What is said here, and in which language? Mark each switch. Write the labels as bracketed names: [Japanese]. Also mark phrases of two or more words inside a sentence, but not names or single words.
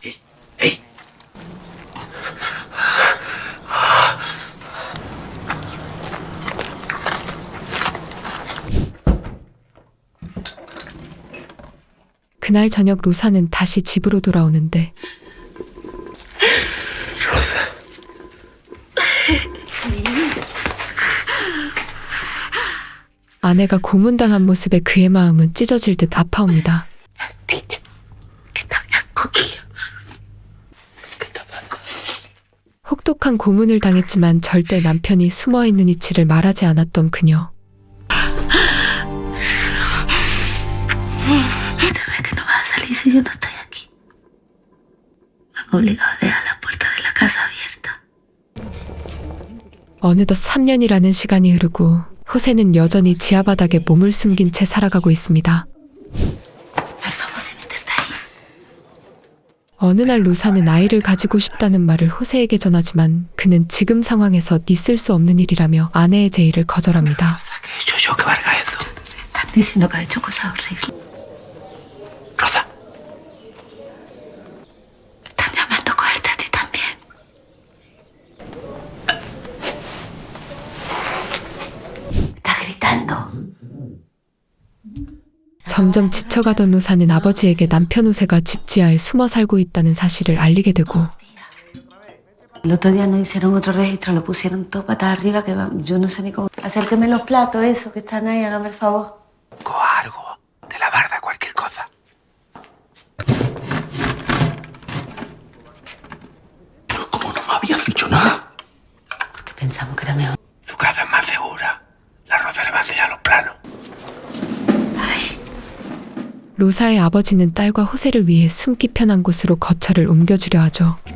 [Korean] 그날 저녁 로사는 다시 집으로 돌아오는데 아내가 고문당한 모습에 그의 마음은 찢어질 듯 아파옵니다. 혹독한 고문을 당했지만 절대 남편이 숨어있는 이치를 말하지 않았던 그녀. [Spanish] que no vas a salir si yo no estoy aquí. Me han obligado a dejar la puerta de la casa abierta. [Korean] 어느덧 3년이라는 시간이 흐르고 호세는 여전히 지하 바닥에 몸을 숨긴 채 살아가고 있습니다. 어느 날 로사는 아이를 가지고 싶다는 말을 호세에게 전하지만 그는 지금 상황에서 있을 수 없는 일이라며 아내의 제의를 거절합니다. [Spanish] Están diciendo que ha hecho cosas horribles. Rosa. Están llamando a cogerte a ti también. Está gritando. [Korean] 점점 지쳐가던 로사는 아버지에게 남편 호세가 집 지하에 숨어 살고 있다는 사실을 알리게 되고 [Spanish] El otro día nos hicieron otro registro, lo pusieron todo patas arriba, que yo no sé ni cómo. Acérqueme los platos, esos que están ahí, hágame el favor. Algo de la barda, cualquier cosa. Pero ¿cómo no me habías dicho nada? Porque pensamos que era mejor. Su casa es más segura. La Rosa levante ya los planos. [Korean] 로사의 아버지는 딸과 호세를 위해 숨기 편한 곳으로 거처를 옮겨주려 하죠.